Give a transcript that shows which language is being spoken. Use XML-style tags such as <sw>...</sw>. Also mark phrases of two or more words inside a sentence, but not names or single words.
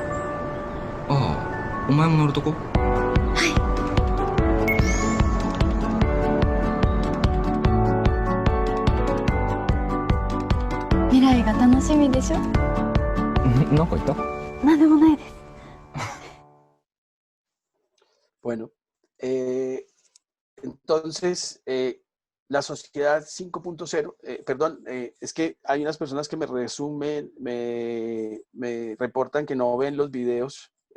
<ja>ああ、お前も乗るとこ？未来が楽しみでしょ。なんか言った？なんでもないです。</ja> <es>Bueno, entonces, la sociedad 5.0, perdón, es que hay unas personas que me resumen, me reportan que no ven los videos.</es>